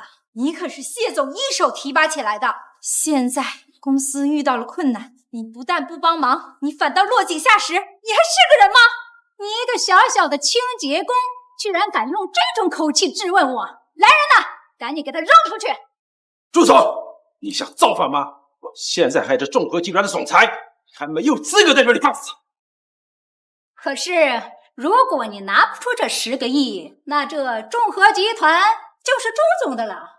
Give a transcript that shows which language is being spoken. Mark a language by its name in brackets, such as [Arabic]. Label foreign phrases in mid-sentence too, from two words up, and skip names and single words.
[Chinese] 你可是謝總一手提拔起來的，現在公司遇到了困難，你不但不幫忙，你反倒落井下石，你還是個人吗？你一個小小的清潔工，居然敢用這種口氣質問我！來人吶，趕緊給他扔出去！住手！你想造反嗎？我現在還是众和集團的總裁，還沒有資格在這裡放肆。可是如果你拿不出這10個億，那這眾和集團就是周總的了。